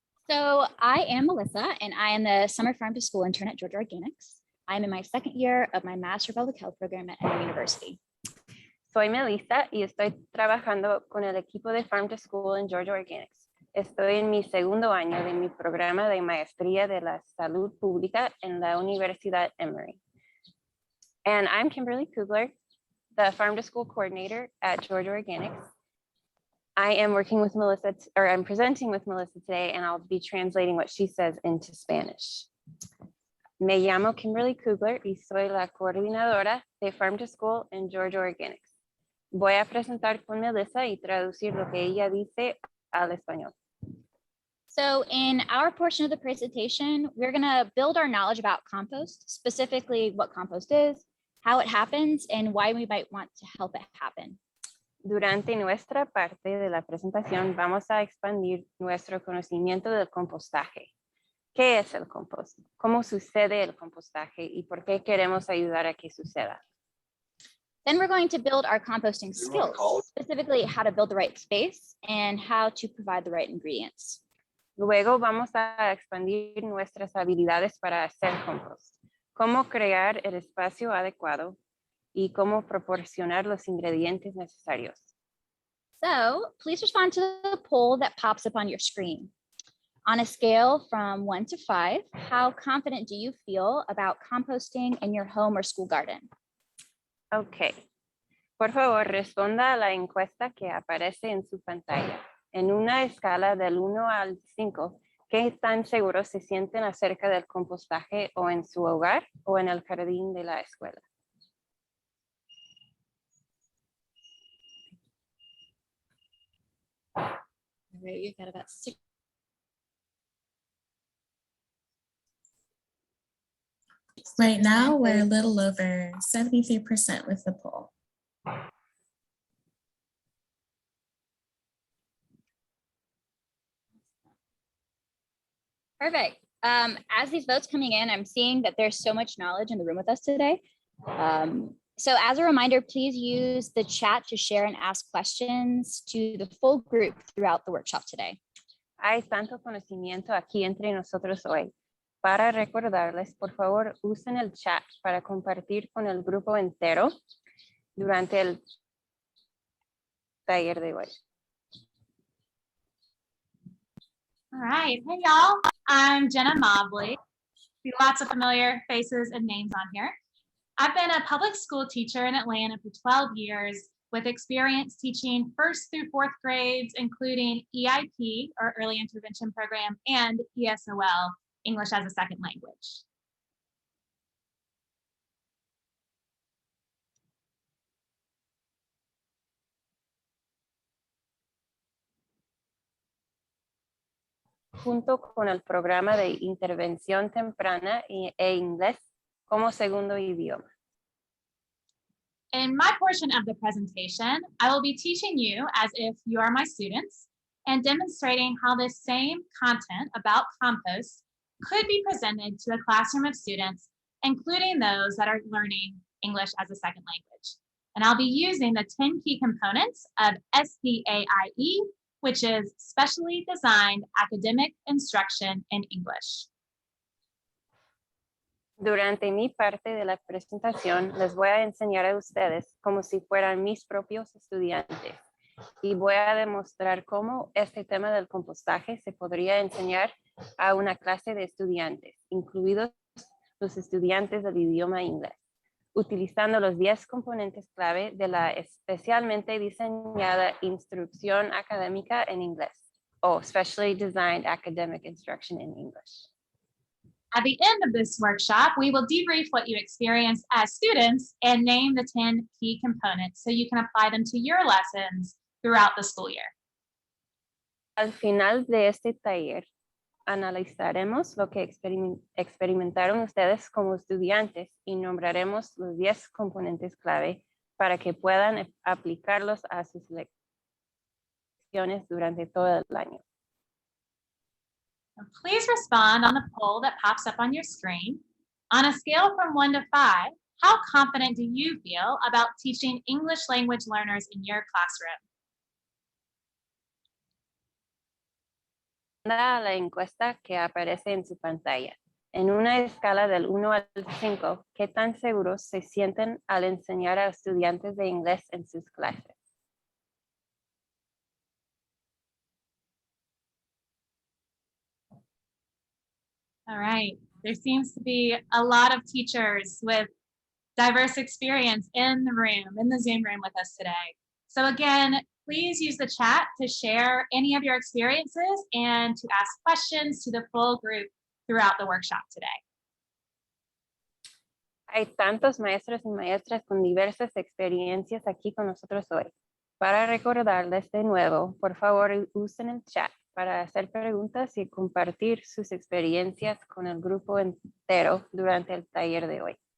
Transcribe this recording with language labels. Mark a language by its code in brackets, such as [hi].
[en] So I am Melissa, and I am the Summer Farm to School intern at Georgia Organics. I'm in my second year of my Master of Public Health program at Emory University. [es] Soy Melissa y estoy trabajando con el equipo de Farm to School en Georgia Organics. Estoy en mi segundo año de mi programa de maestría de la salud pública en la Universidad Emory. [en] And I'm Kimberly Koogler, the Farm to School coordinator at Georgia Organics. I am working with Melissa, or I'm presenting with Melissa today, and I'll be translating what she says into Spanish. [es] Me llamo Kimberly Koogler y soy la coordinadora de Farm to School en Georgia Organics. Voy a presentar con Melissa y traducir lo que ella dice al español. [en] So in our portion of the presentation, we're going to build our knowledge about compost, specifically what compost is, how it happens, and why we might want to help it happen. [es] Durante nuestra parte de la presentación vamos a expandir nuestro conocimiento del compostaje. ¿Qué es el compost? ¿Cómo sucede el compostaje? ¿Y por qué queremos ayudar a que suceda? [en] Then we're going to build our composting skills, specifically how to build the right space and how to provide the right ingredients. [es] Luego vamos a expandir nuestras habilidades para hacer compost. Cómo crear el espacio adecuado y cómo proporcionar los ingredientes necesarios. [en] So please respond to the poll that pops up on your screen. On a scale from 1 to 5, how confident do you feel about composting in your home or school garden? Ok. [es] Por favor, responda a la encuesta que aparece en su pantalla. En una escala del 1 al 5, ¿qué tan seguros se sienten acerca del compostaje o en su hogar o en el jardín de la escuela? [en] All right, you've got about 6. Right now, we're a little over 73% with the poll. Perfect. As these votes coming in, I'm seeing that there's so much knowledge in the room with us today. So as a reminder, please use the chat to share and ask questions to the full group throughout the workshop today. [es] Hay tanto conocimiento aquí entre nosotros hoy. Para recordarles, por favor, usen el chat para compartir con el grupo entero durante el taller de hoy. [en] All right, hey y'all, I'm Jenna Mobley. See lots of familiar faces and names on here. I've been a public school teacher in Atlanta for 12 years with experience teaching 1st through 4th grades, including EIP, or Early Intervention Program, and ESOL, English as a Second Language. [es] Junto con el programa de intervención temprana e inglés como segundo idioma. [en] In my portion of the presentation, I will be teaching you as if you are my students and demonstrating how this same content about compost could be presented to a classroom of students, including those that are learning English as a second language. And I'll be using the 10 key components of SDAIE, which is Specially Designed Academic Instruction in English. [es] Durante mi parte de la presentación, les voy a enseñar a ustedes como si fueran mis propios estudiantes y voy a demostrar cómo este tema del compostaje se podría enseñar a una clase de estudiantes, incluidos los estudiantes del idioma inglés, utilizando los 10 componentes clave de la especialmente diseñada instrucción académica en inglés, o Specially Designed Academic Instruction in English. [en] At the end of this workshop, we will debrief what you experienced as students and name the 10 key components so you can apply them to your lessons throughout the school year. [es] Al final de este taller, analizaremos lo que experimentaron ustedes como estudiantes y nombraremos los 10 componentes clave para que puedan aplicarlos a sus lecciones durante todo el año. [en] Please respond on the poll that pops up on your screen. On a scale from 1 to 5, how confident do you feel about teaching English language learners in your classroom? [es] A la encuesta que aparece en su pantalla. En una escala del 1 al 5, ¿qué tan seguros se sienten al enseñar a estudiantes de inglés en sus clases? [en] All right, there seems to be a lot of teachers with diverse experience in the Zoom room with us today. So again, please use the chat to share any of your experiences and to ask questions to the full group throughout the workshop today. [es] Hay tantos maestros y maestras con diversas experiencias aquí con nosotros hoy. Para recordarles de nuevo, por favor, usen el chat para hacer preguntas y compartir sus experiencias con el grupo entero durante el taller de hoy.